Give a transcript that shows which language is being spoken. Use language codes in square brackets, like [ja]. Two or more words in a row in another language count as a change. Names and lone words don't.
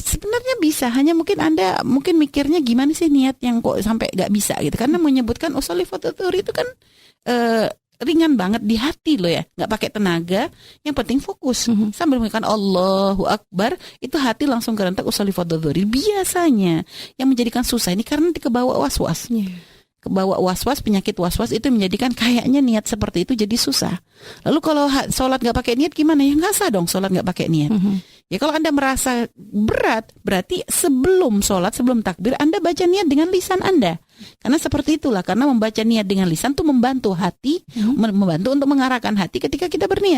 [id] Sebenarnya bisa, hanya mungkin Anda mikirnya gimana sih niat yang kok sampai nggak bisa gitu. Karena menyebutkan [ar] أصلي فرض الظهر [id] itu kan ringan banget di hati loh ya, nggak pakai tenaga, yang penting fokus. Sambil mengatakan [ar] الله أكبر, [id] itu hati langsung kerentak [ar] أصلي فرض الظهر. [id] Biasanya yang menjadikan susah ini karena kebawa was-was. Kebawa was-was, penyakit was-was itu menjadikan kayaknya niat seperti itu jadi susah. Lalu kalau sholat nggak pakai niat gimana? Ya nggak sah dong sholat nggak pakai niat. Ya kalau Anda merasa berat, berarti sebelum sholat, sebelum takbir, Anda baca niat dengan lisan Anda. Karena seperti itulah, karena membaca niat dengan lisan itu membantu hati, membantu untuk mengarahkan hati ketika kita berniat.